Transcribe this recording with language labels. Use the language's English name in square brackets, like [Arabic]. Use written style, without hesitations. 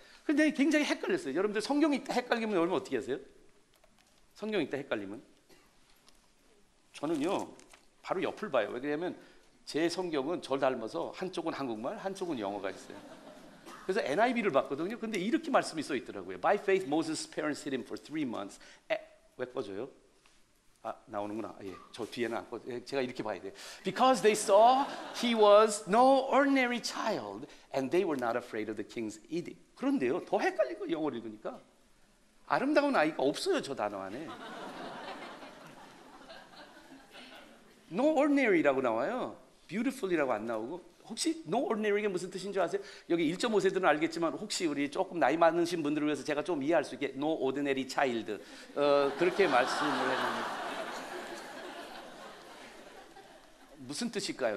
[Korean] 근데 굉장히 헷갈렸어요. 여러분들 성경 읽다 헷갈리면 여러분 어떻게 하세요? 성경 읽다 헷갈리면 저는요 바로 옆을 봐요. 왜냐하면 제 성경은 저를 닮아서 한쪽은 한국말, 한쪽은 영어가 있어요. 그래서 NIV를 봤거든요. 근데 이렇게 말씀이 써 있더라고요. [English] By faith Moses' parents hid him for 3 months. [Korean] 왜 꺼져요? 나오는구나. 예, 저 뒤에는 안 꺼. 제가 이렇게 봐야 돼요. [English] Because they saw he was no ordinary child, and they were not afraid of the king's edict. [Korean] 그런데요, 더 헷갈린 거 영어를 읽으니까 아름다운 아이가 없어요, 저 단어 안에. No ordinary라고 나와요. beautiful이라고 안 나오고. 혹시 no ordinary가 무슨 뜻인 줄 아세요? 여기 1.5세들은 알겠지만 혹시 우리 조금 나이 많으신 분들을 위해서 제가 좀 이해할 수 있게 [English] no ordinary child [Korean] 그렇게 말씀을 했는데 무슨 뜻일까요?